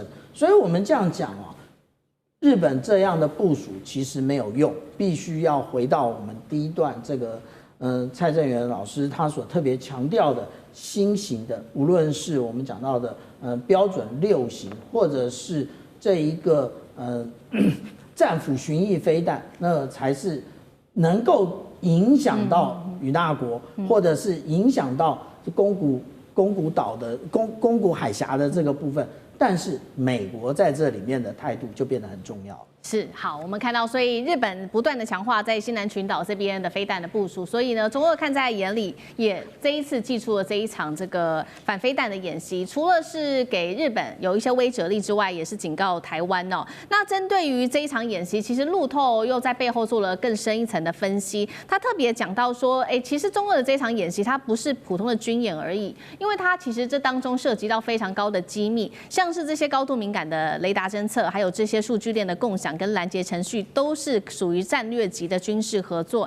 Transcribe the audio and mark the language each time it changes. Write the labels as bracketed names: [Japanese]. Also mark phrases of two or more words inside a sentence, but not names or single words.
[Chinese] 所以我們這樣講啊，日本這樣的部署其實沒有用，必須要回到我們第一段這個蔡正元老師他所特別強調的新型的，無論是我們講到的標準6型，或者是這一個戰輔巡弋飛彈，那才是能夠影響到與那國，或者是影響到宮古島的宮古海峽的這個部分。但是美國在這裡面的態度就變得很重要。是，好，我们看到，所以日本不断的强化在西南群島這邊的飛彈的部署，所以呢，中俄看在眼裡，也這一次祭出了這一場這個反飛彈的演習，除了是給日本有一些威懾力之外，也是警告台灣哦。那針對於這一場演習，其實路透又在背後做了更深一層的分析，他特別講到說，其實中俄的這一場演習，它不是普通的軍演而已，因為它其實這當中涉及到非常高的機密，像是這些高度敏感的雷達偵測，還有這些數據鏈的共享跟攔截程序，都是屬於戰略級的軍事合作。